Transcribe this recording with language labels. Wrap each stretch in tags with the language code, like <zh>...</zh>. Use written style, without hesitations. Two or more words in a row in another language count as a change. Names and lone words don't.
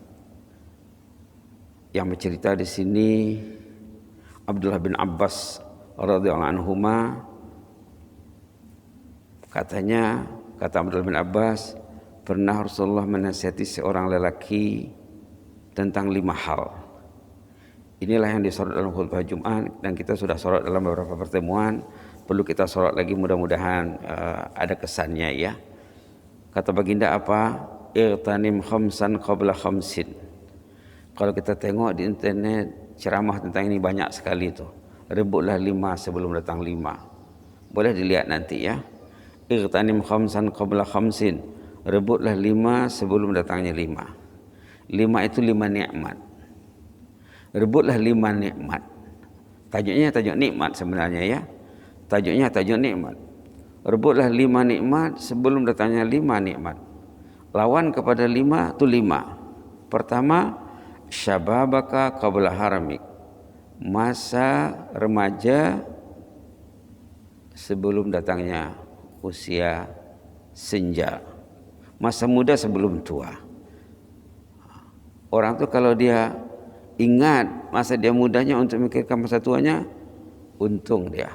<ms>Yang bercerita di sini Abdullah bin Abbas</ms> <ar>رضي الله عنهما,</ar> <ms>katanya, kata Abdullah bin Abbas, pernah Rasulullah menasihati seorang lelaki tentang 5 hal. Inilah yang disorot dalam khutbah Jumat dan kita sudah sorot dalam beberapa pertemuan. Perlu kita sorot lagi, mudah-mudahan ada kesannya, ya. Kata baginda apa?</ms> <ar>اغتنم خمسا قبل خمس.</ar> <ms>Kalau kita tengok di internet ceramah tentang ini banyak sekali itu. Rebutlah 5 sebelum datang 5. Boleh dilihat nanti, ya.</ms> <ar>اغتنم خمسا قبل خمس.</ar> <ms>Rebutlah 5 sebelum datangnya 5. 5 itu 5 nikmat. Rebutlah 5 nikmat. Tajuknya tajuk nikmat sebenarnya, ya. Tajuknya tajuk nikmat. Rebutlah 5 nikmat sebelum datangnya 5 nikmat. Lawan kepada 5 itu 5. Pertama,</ms> <ar>شبابك قبل هرمك.</ar> <ms>Masa remaja sebelum datangnya usia senja. Masa muda sebelum tua. Orang tu kalau dia ingat masa dia mudanya untuk memikirkan masa tuanya, untung dia.</ms>